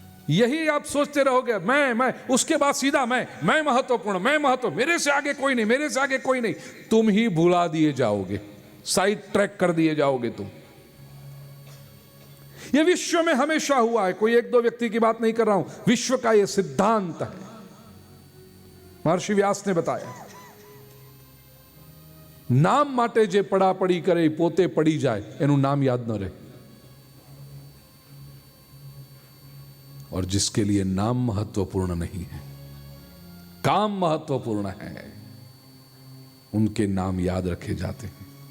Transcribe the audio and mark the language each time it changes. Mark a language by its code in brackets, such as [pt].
[hi] यही आप सोचते रहोगे, मैं, उसके बाद सीधा मैं महत्वपूर्ण, मैं महत्व, मेरे से आगे कोई नहीं, मेरे से आगे कोई नहीं। तुम ही भुला दिए जाओगे, साइड ट्रैक कर दिए जाओगे तुम। यह विश्व में हमेशा हुआ है, कोई 1-2 व्यक्ति की बात नहीं कर रहा हूं, विश्व का यह सिद्धांत है। महर्षि व्यास ने बताया। [gu] નામ માટે જે પડાપડી કરે એ પોતે પડી જાય, એનું નામ યાદ ન રહે. [hi] और जिसके लिए नाम महत्वपूर्ण नहीं है, काम महत्वपूर्ण है, उनके नाम याद रखे जाते हैं.